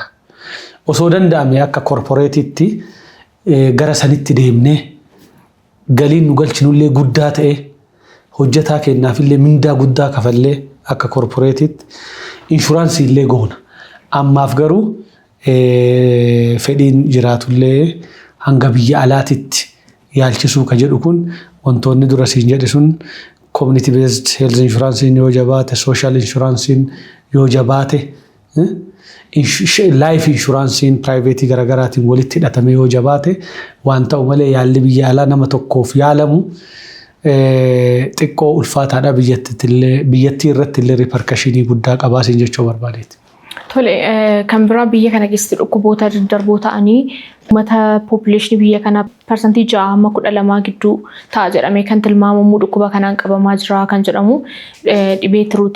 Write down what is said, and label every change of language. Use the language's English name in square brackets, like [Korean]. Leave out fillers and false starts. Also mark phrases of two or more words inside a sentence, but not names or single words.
[Oromo] Osoo danda'ame akka korporeetitti gara sanitti deemnee galiin nu galchinullee guddaa ta'e hojjetaa kennaafillee mindaa guddaa kafallee akka korporeetitti inshuraansii illee goona. Ammaaf garuu fedhiin jiraatullee hanga biyya alaatitti yaalchisuu ka jedhu kun wantoonni dura siin jedhe sun [English] community based health insurance [Oromo] yoo jabaate, [English] social insurance [Oromo] yoo jabaate, [English] life insurance private [Oromo] garagaraatiin walitti hidhatame yoo jabaate waan ta'u malee yaalli biyya alaa nama tokkoof yaalamu xiqqoo ulfaataadha biyyattii irratti illee repercussionii guddaa qabaasin jechuu barbaadeeti. Tole kan biraa biyya kana keessatti dhukkuboota daddarboo ta'anii uummata population biyya kana percentage 6-12 gidduu ta'a jedhamee kan tilmaamamu dhukkuba kanaan qabamaa jira kan jedhamu dhibee tiruuti.